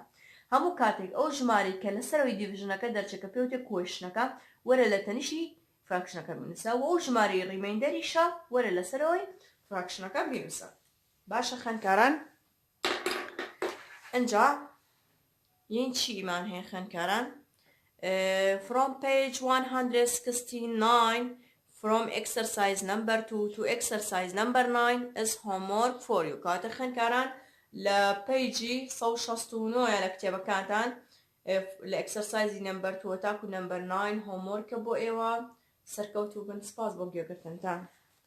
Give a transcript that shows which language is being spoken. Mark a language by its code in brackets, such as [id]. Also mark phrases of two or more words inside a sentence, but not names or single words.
[ckb] هەموو کاتێک ئەو ژمارەی کە لە سەرەوەی دیڤژنەکە دەرچێکە پێوتێ کۆیشنەکە وەرە لە تەنیشتی فراکشنەکە بنووسە و ئەو ژمارەی ڕیمایندەریشە وەرە لە سەرەوەی فراکشنەکە بنووسە. باشە خوێندکاران ئەنجا یەن چیمان هەیە خوێندکاران؟ [en] from page 169 from exercise number 2 to exercise number 9 is homework for you. [ckb] کاتە خوێندکاران لە پیجی 169 لە کتێبەکانتان لە [en] exercise number 2 [ckb] تاکو number 9 homeworkە بۆ ئێوە سەرکەوتوو بن. سپاس بۆ گوێگرتنتان.